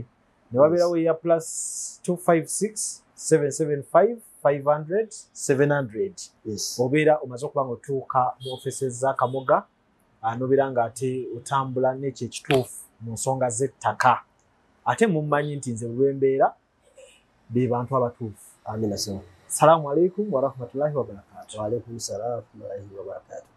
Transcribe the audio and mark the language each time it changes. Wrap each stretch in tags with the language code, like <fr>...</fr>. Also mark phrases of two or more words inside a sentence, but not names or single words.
<lg>Ne wabeerawo eya +256 775 500 700. Yes. Obeera omaze okuba ng'otuuka mu offices za Kamoga. Nobeera ng'ate otambula n'ekyo ekituufu mu nsonga z'ettaka. Ate mummanyi nti nze olw'embeera be bantu abatuufu. Amina.</lg> <ar>Assalamu عليكم ورحمة الله وبركاته. وعليكم السلام ورحمة الله وبركاته.</ar>